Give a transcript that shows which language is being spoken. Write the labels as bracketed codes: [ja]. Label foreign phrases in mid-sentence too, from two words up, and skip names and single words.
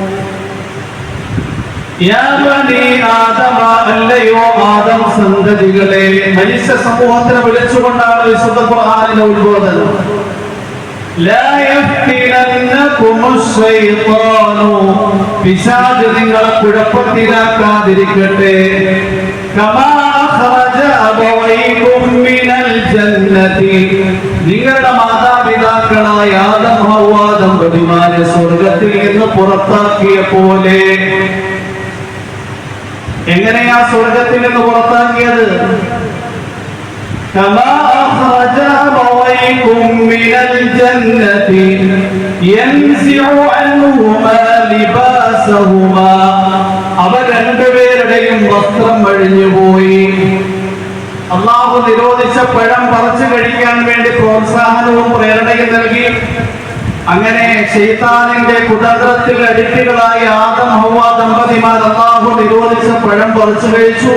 [ar] يا بني آدم, [ml] അല്ലയോ ആദം സന്തതികളെ, മനുഷ്യ സമൂഹത്തിനെ വിളിച്ചുകൊണ്ടാണ് വിശുദ്ധ ഖുർആനിലെ ഉത്ബോധനം. [ar] لا يفتننكم الشيطان, [ml] പിശാച് നിങ്ങളെ കുഴപ്പത്തിലാക്കാതിരിക്കട്ടെ. [ar] كما أخرج أبويكم من الجنة, [ml] നിങ്ങളുടെ മാതാപിതാക്കളായ ആദം ഹവ്വ ദമ്പതിമാരെ സ്വർഗ്ഗത്തിൽ നിന്ന് പുറത്താക്കിയ പോലെ. എങ്ങനെയാ സ്വർഗ്ഗത്തിൽ നിന്ന് പുറത്താക്കിയത്? [ar] كما أخرج أبويكم من الجنة ينزع عنهما لباسهما, [ml] അവർ രണ്ടുപേരുടെയും വസ്ത്രം അഴിഞ്ഞുപോയി. അല്ലാഹു നിരോധിച്ച പഴം പറിച്ചു കഴിക്കാൻ വേണ്ടി പ്രോത്സാഹനവും പ്രേരണയും നൽകി. അങ്ങനെ ശൈത്താനിന്റെ കുതന്ത്രത്തിൽ അടിപ്പികളായ ആദം ഹവ്വ ദമ്പതിമാർ അല്ലാഹു നിരോധിച്ച പഴം പറിച്ചു കഴിച്ചു.